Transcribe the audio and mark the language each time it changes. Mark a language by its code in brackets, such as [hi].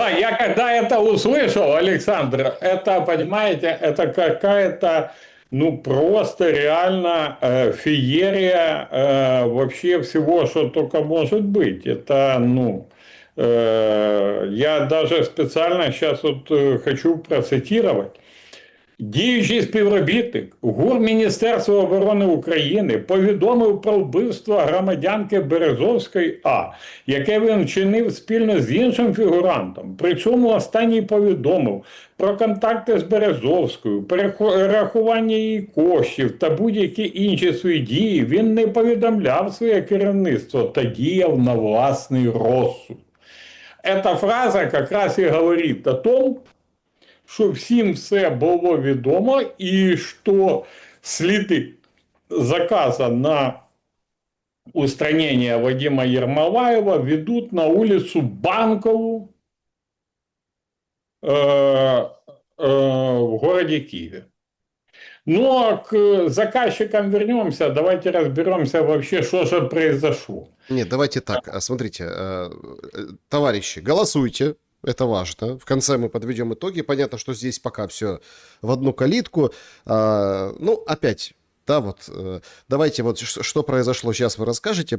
[ru] Да, я когда это услышал, Александр, это, понимаете, это какая-то, ну, просто реально феерия вообще всего, что только может быть. Это, ну, я даже специально сейчас вот хочу процитировать. [uk] Діючий співробітник ГУР Міністерства оборони України повідомив про вбивство громадянки Березовської А, яке він вчинив спільно з іншим фігурантом. Причому останній повідомив про контакти з Березовською, перерахування її коштів та будь-які інші свої дії. Він не повідомляв своє керівництво та діяв на власний розсуд. [ru] Эта фраза как раз и говорит о том, [uk] що всім все було відомо, і що [ru] сліди заказа на устранение Вадима Ермолаева ведут на улицу Банкову в городе Киеве. Ну, а к заказчикам вернемся. Давайте разберемся вообще, что же произошло. Нет, давайте так, смотрите, товарищи, голосуйте. Это важно. В конце мы подведем итоги. Понятно, что здесь пока все в одну калитку. Ну, опять, да, вот, давайте вот, что произошло, сейчас вы расскажете.